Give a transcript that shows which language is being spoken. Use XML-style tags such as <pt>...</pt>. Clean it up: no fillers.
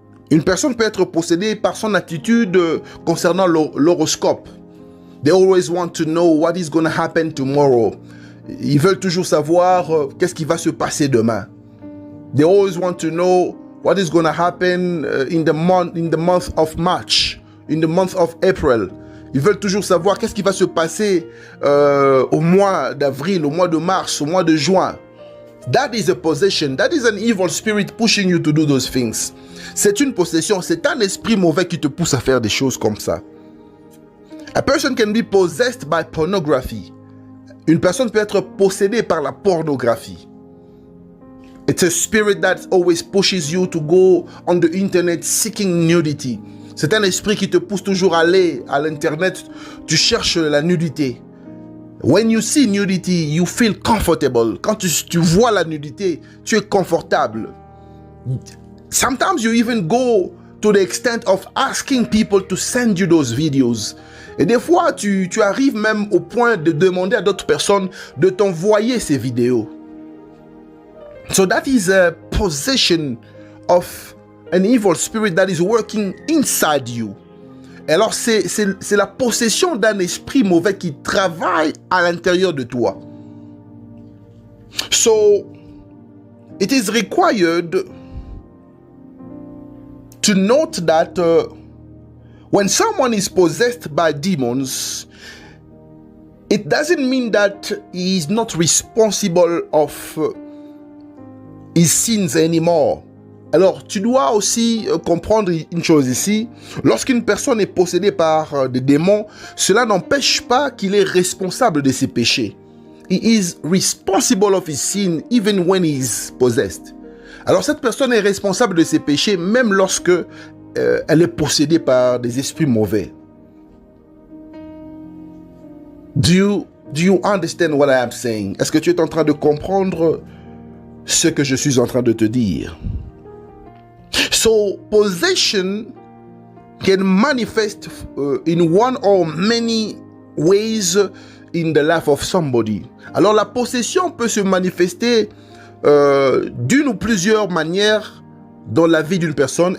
<fr>Une personne peut être possédée par son attitude concernant l'horoscope.</fr> <en>They always want to know what is going to happen tomorrow.</en> <fr>Ils veulent toujours savoir qu'est-ce qui va se passer demain.</fr> <en>They always want to know what is going to happen in the month of March, in the month of April.</en> <fr>Ils veulent toujours savoir qu'est-ce qui va se passer au mois d'avril, au mois de mars, au mois de juin.</fr> <en>That is a possession. That is an evil spirit pushing you to do those things.</en> <fr>C'est une possession. C'est un esprit mauvais qui te pousse à faire des choses comme ça.</fr> <en>A person can be possessed by pornography.</en> <fr>Une personne peut être possédée par la pornographie.</fr> <en>It's a spirit that always pushes you to go on the internet seeking nudity.</en> <fr>C'est un esprit qui te pousse toujours à aller à l'internet, tu cherches la nudité.</fr> <en>When you see nudity, you feel comfortable.</en> <fr>Quand tu vois la nudité, tu es confortable.</fr> <en>Sometimes you even go to the extent of asking people to send you those videos.</en> <fr>Et des fois, tu arrives même au point de demander à d'autres personnes de t'envoyer ces vidéos.</fr> <en>So that is a possession of an evil spirit that is working inside you.</en> <fr>Alors, c'est la possession d'un esprit mauvais qui travaille à l'intérieur de toi.</fr> <en>So, it is required to note that when someone is possessed by demons, it doesn't mean that he is not responsible of his sins anymore.</en> <fr>Alors, tu dois aussi comprendre une chose ici. Lorsqu'une personne est possédée par des démons, cela n'empêche pas qu'il est responsable de ses péchés.</fr> <en>He is responsible of his sin even when he is possessed.</en> <fr>Alors, cette personne est responsable de ses péchés même lorsque elle est possédée par des esprits mauvais.</fr> <en>Do you understand what I am saying?</en> <fr>Est-ce que tu es en train de comprendre ce que je suis en train de te dire?</fr> <en>So, possession can manifest in one or many ways in the life of somebody.</en> <fr>Alors, la possession peut se manifester d'une ou plusieurs manières dans la vie d'une personne.</fr>